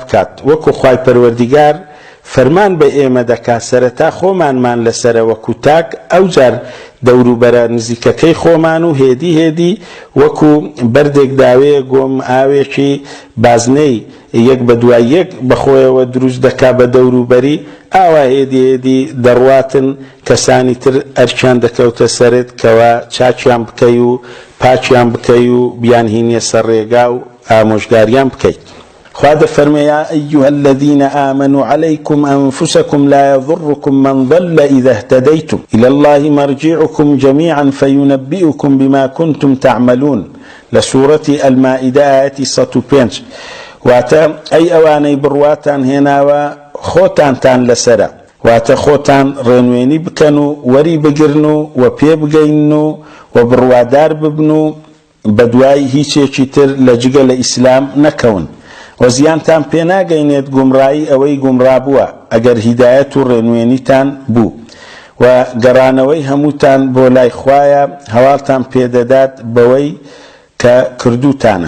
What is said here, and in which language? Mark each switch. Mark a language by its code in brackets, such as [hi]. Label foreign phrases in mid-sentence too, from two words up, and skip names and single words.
[ckb] وەکو خوای پەروەردیگار فەرمان بە ئێمە دەکات سەرەتا خۆمانمان لەسەرە وەکو تاک ئەو جار دەوروبەرە نزیکەکەی خۆمان و هێدی وەکو بەردێک داوەیە گۆم ئاوێکی بازنەی یەک بە دوای یەک بەخۆیەوە دروست دەکا بە دەوروبەری ئاوا هێدی دەڕواتن کەسانی تر ئەرچیان دەکەوتە سەرت کەوا چاچیان بکەی و پاچیان بکەی و بیانهینێ سەر ڕێگا و ئامۆژگاریان بکەیت. خوا دەفەرمێ [ar] یا ئەیها الذين آمنوا عليكم أنفسكم لا يضركم من ضل إذا اهتديتم إلى الله مرجعكم جميعا فينبئكم بما كنتم تعملون لسورة المائدة آية 105 [ckb] واتە ئەی ئەوانەی بڕواتان هێناوە خۆتانتان لەسەرە واتە خۆتان ڕێنوێنی بکەن و وەری بگرن و پێ بگەین و بڕوادار ببن و بەدوای هیچێکی تر لە جگە لە ئیسلام نەکەون و زیانتان پێ ناگەینێت گومڕایی ئەوەی گومڕا بووە ئەگەر هیدایەت و ڕێنوێنیتان بوو و گەڕانەوەی هەمووتان بۆ لای خوایە هەواڵتان پێدەدات بەوەی کە کردوتانە.